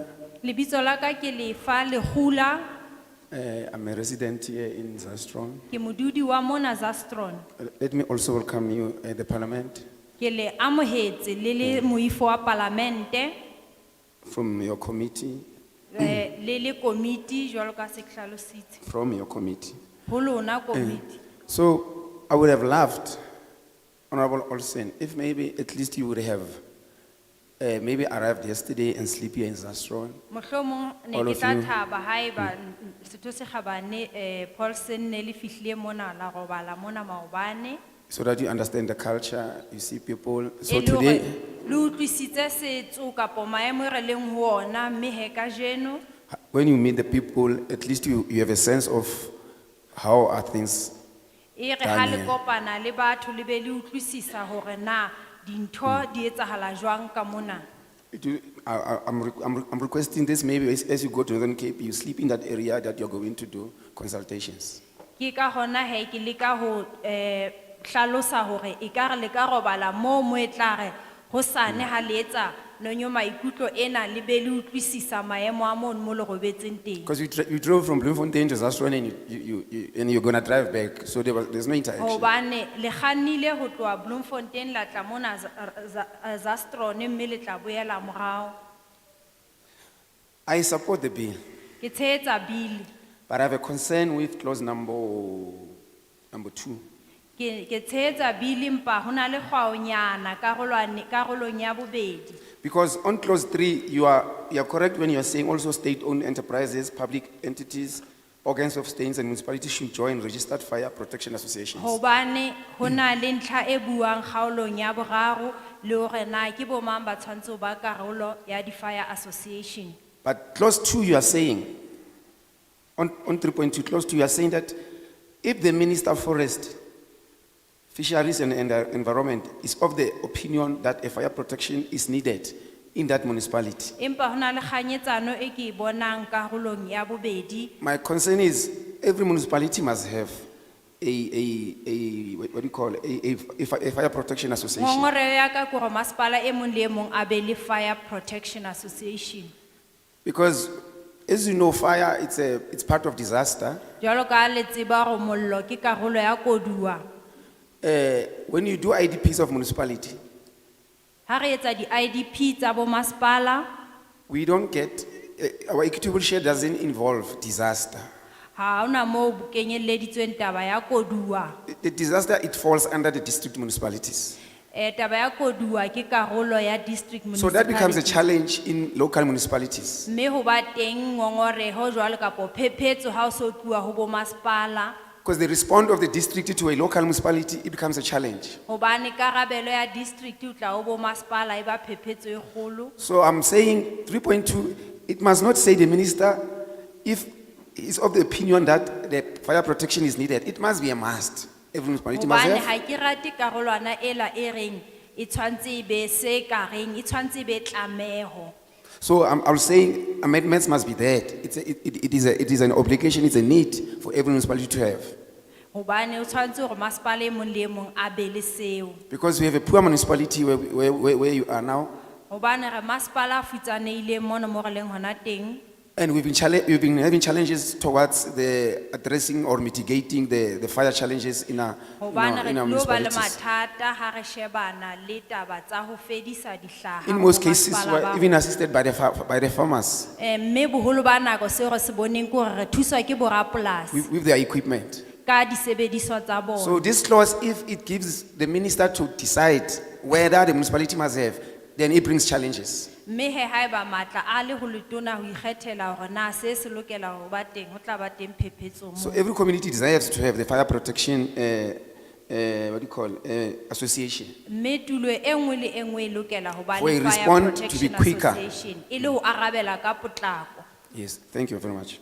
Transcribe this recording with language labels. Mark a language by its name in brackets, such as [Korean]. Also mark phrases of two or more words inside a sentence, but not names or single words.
[Southern Sotho] Lebitso la ka ke Lefa Lehula, [English] I'm a resident here in Zastron. [Southern Sotho] ke modudi wa mona Zastron. [English] Let me also welcome you at the Parliament [Southern Sotho] Ke le amohetse le le moifo wa parlamente, [English] from your committee. [Southern Sotho] le le committee jwalo ka se ke hlalositse. [English] From your committee. [Southern Sotho] Ho lona committee. [English] So I would have loved Honorable Olsen, if maybe at least you would have maybe arrived yesterday and sleep here in Zastron, [Southern Sotho] Mohlomong ne [English] All [Southern Sotho] ke [English] of [Southern Sotho] tla [English] you. [Southern Sotho] thaba haeba Setho Sekgabane Paulson ne le fihlile mona la robala mona maobane. [English] so that you understand the culture, you see people. So [Southern Sotho] E le hore [English] today, [Southern Sotho] le utlwisitse setso kapo maemo e re leng ho ona mme he kajeno [English] when you meet the people, at least you have a sense of how are things. [Southern Sotho] e re ha le Daniel. kopana le batho le be le utlwisisa hore na dintho di etsahala jwang ka mona. [English] I'm requesting this maybe as you go to Northern Cape, you sleep in that area that you're going to do consultations. [Southern Sotho] Ke ka hona he ke leka ho hlalosa hore ekare le ka robala mo e tlare hosane ha le etsa nonyo maikutlo ena le be le utlwisisa maemo a mono mo le robetseng teng. [English] Because you drove from Bloemfontein to Zastron and you're going to drive back, so there's no interaction. [Southern Sotho] Hobane le kgannile ho tloha Bloemfontein la tla mona Zastron mme le tla boela morao. [English] I support the bill, [Southern Sotho] Ke tshehetsa bili. [English] but I have a concern with clause number 2. [Southern Sotho] Ke tshehetsa bili mpa hona le kgwaonyana karolong ya bobedi. [English] Because on clause 3, you are correct when you are saying also state-owned enterprises, public entities, organs of states and municipalities should join registered fire protection associations. [Southern Sotho] Hobane hona le ntlha e buang kgaolong ya boraro le hore na ke bo mang ba tshwantse ho ba karolo ya [English] di-fire association. But clause 2, you are saying, on 3.2, clause 2, you are saying that if the Minister of Forest, Fisheries and Environment is of the opinion that a fire protection is needed in that municipality. [Southern Sotho] Empa hona le kganyetsano e ke e bonang karolong ya bobedi. [English] My concern is every municipality must have what do you call it? A fire protection association. [Southern Sotho] Ngongoreo ya ka ke hore masepala e mong le e mong a be le [English] fire protection association. Because as you know, fire, it's part of disaster. [Southern Sotho] Jwalo ka le tseba hore mollo ke karolo ya koduwa. [English] When you do IDPs of municipality, [Southern Sotho] Ha re etsa di-IDP tsa bo masepala, [English] we don't get, our equitable share doesn't involve disaster. [Southern Sotho] ha hona moo bo kenyelleditsweng taba ya koduwa. [English] The disaster, it falls under the district municipalities. [Southern Sotho] Taba ya koduwa ke karolo ya district [English] So that becomes a municipality. challenge in local municipalities. [Southern Sotho] Mme ho ba teng ngongoreho jwalo kapo phephetso ha o so tluwa ho bo masepala. [English] Because the response of the district to a local municipality, it becomes a challenge. [Southern Sotho] Hobane karabelo ya district o tla ho bo masepala e ba phephetso e kgolo. [English] So I'm saying 3.2, it must not say the minister, if he's of the opinion that the fire protection is needed, it must be a must. Every municipality must [Southern Sotho] Hobane [English] have. [Southern Sotho] ha ke rate karolwana ela e reng e tshwantse e be se ka reng e tshwantse e be tlameho. [English] So I'm saying amendments must be there. It is an obligation, it's a need for every municipality to have. [Southern Sotho] Hobane o tshwantse hore masepala e mong le e mong a be le seo. [English] Because we have a poor municipality where you are now, [Southern Sotho] Hobane re masepala a futsanehileng mona mo re leng hona teng. [English] and we've been having challenges towards the addressing or mitigating the fire challenges in our [Southern Sotho] Hobane re tlo ba le [English] municipalities. [Southern Sotho] mathata ha re shebana le taba tsa ho fedisa dihlaha. [English] In [Southern Sotho] ho [English] most cases, [Southern Sotho] masepala [English] we're [Southern Sotho] ba [English] even assisted by the farmers [Southern Sotho] mme boholo ba nako seo re se boneng ke hore re thuswa ke borapolasi [English] with their equipment. [Southern Sotho] ka disebediswa tsa bona. [English] So this clause, if it gives the minister to decide whether the municipality must have, then it brings challenges. [Southern Sotho] Mme he haeba matla a le ho letona ho ikgethela hore na se se lokela ho ba teng ho tla ba teng phephetso [English] So [Southern Sotho] mo. [English] every community desires to have the fire protection, what do you call, association. [Southern Sotho] Mme tulo e nngwe le e nngwe e lokela ho ba [English] For a [Southern Sotho] le fire [English] response to be protection quicker. [Southern Sotho] association e le ho arabela ka potlako. [English] Yes, thank you very much.